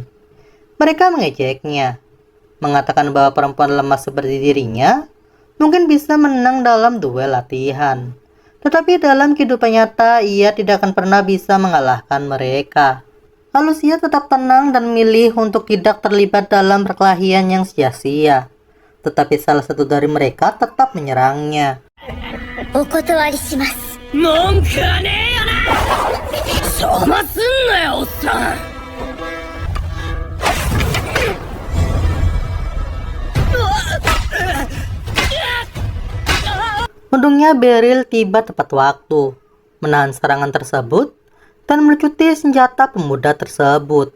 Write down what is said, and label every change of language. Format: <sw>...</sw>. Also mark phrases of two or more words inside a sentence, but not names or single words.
<id>Mereka mengejeknya, mengatakan bahwa perempuan lemah seperti dirinya mungkin bisa menang dalam duel latihan, tetapi dalam kehidupan nyata ia tidak akan pernah bisa mengalahkan mereka. Lucia tetap tenang dan memilih untuk tidak terlibat dalam perkelahian yang sia-sia, tetapi salah satu dari mereka tetap menyerangnya.</id> <ja>お断りします。文句はねえよな。邪魔すんなよ、おっさん。</ja> <id>Untungnya Beryl tiba tepat waktu, menahan serangan tersebut, dan melucuti senjata pemuda tersebut.</id>